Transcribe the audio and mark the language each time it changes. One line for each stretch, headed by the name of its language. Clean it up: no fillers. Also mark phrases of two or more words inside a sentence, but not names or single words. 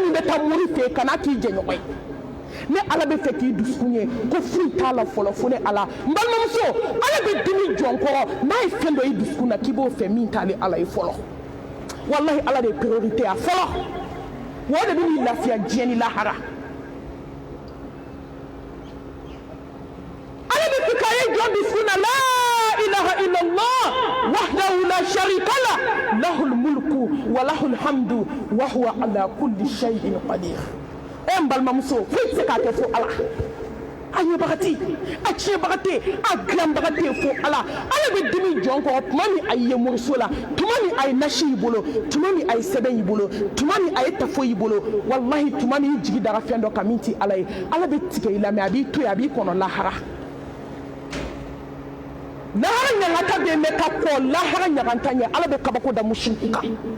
Bambara: min bɛ taa mori fɛ kana k'i jɛ ɲɔgɔn ye ne ala bɛ fɛ k'i dusukun ye ko foyi t'a la fɔlɔ fo ne ala n balimamuso ala bɛ dimi jɔn kɔrɔ n'a ye fɛn dɔ i dusukun na k'i b'o fɛ min t'ale ala ye fɔlɔ wallahi ala de ye priorité a fɔlɔ wa o de bɛ n'i lafiya diɲɛ ni lahara ala bɛ fɛ k'a ye jɔn dusukun na
Arabic: لا إله إلا الله وحده لا شريك له له الملك وله الحمد وهو على كل شيء قدير
Bambara: e n balimamuso foyi tɛ se k'a kɛ fo ala a ɲɛbaga tɛ a tiɲɛbaga tɛ a dilanbaga tɛ fo ala ala bɛ dimi jɔn kɔrɔ tuma min a ye moriso la tuma min a ye nasi y'i bolo tuma min a ye sɛbɛn y'i bolo tuma min a ye tafo y'i bolo walahi tuma min i jigi dara fɛn dɔ kan min tɛ ala ye ala bɛ tigɛ i la mɛ a b'i to yen a b'i kɔnɔ lahara lahara ɲagata bɛ yen mɛ ka kɔ lahara ɲagata ɲɛ ala bɛ kabako da musiriku kan